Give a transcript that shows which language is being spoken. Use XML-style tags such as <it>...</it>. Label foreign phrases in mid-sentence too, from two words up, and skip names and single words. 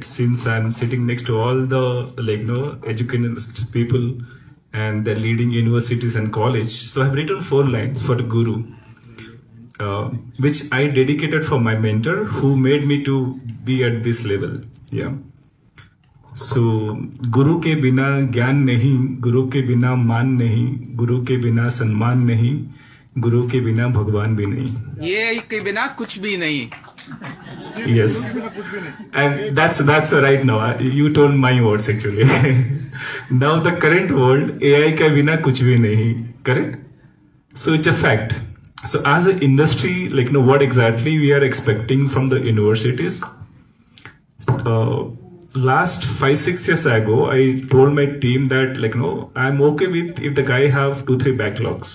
<en>Since I'm sitting next to all the educationalist people and the leading universities and college. So I've written 4 lines for the Guru, which I dedicated for my mentor who made me to be at this level. Yeah. So</en> <hi>गुरु के बिना ज्ञान नहीं, गुरु के बिना मान नहीं, गुरु के बिना सम्मान नहीं, गुरु के बिना भगवान भी नहीं. AI के बिना कुछ भी नहीं.</hi> <en>Yes, and that's right now. You told my words actually. Now the current world,</en> <hi>AI के बिना कुछ भी नहीं.</hi> <en>Correct? So it's a fact. So as an industry, like what exactly we are expecting from the universities? Last 5-6 years ago, I told my team that I'm okay with if the guy have 2-3 backlogs.</en>